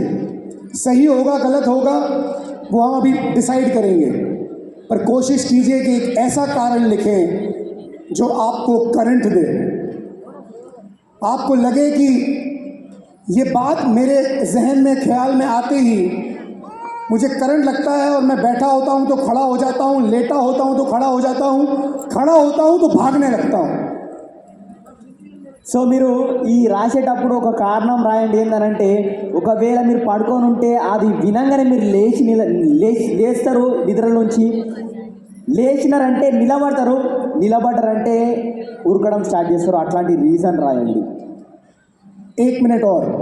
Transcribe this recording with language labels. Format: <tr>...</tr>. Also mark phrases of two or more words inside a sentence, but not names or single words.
<hi>सही होगा गलत होगा वो हम अभी डिसाइड करेंगे, पर कोशिश कीजिए कि एक ऐसा कारण लिखें जो आपको करंट दे, आपको लगे कि ये बात मेरे जहन में ख्याल में आते ही मुझे करंट लगता है और मैं बैठा होता हूँ तो खड़ा हो जाता हूँ, लेटा होता हूँ तो खड़ा हो जाता हूँ, खड़ा होता हूँ तो भागने लगता हूँ।</hi> <te>సో మీరు ఈ రాసేటప్పుడు ఒక కారణం రాయండి. ఏంటంటే ఒకవేళ మీరు పడుకొని ఉంటే అది వినంగానే మీరు లేస్తారు నిద్రలోంచి. లేచినారంటే నిలబడతారు, నిలబడ్డారంటే ఉరకడం స్టార్ట్ చేస్తారు. అట్లాంటి రీజన్ రాయండి.</te> <hi>1 मिनट और,</hi>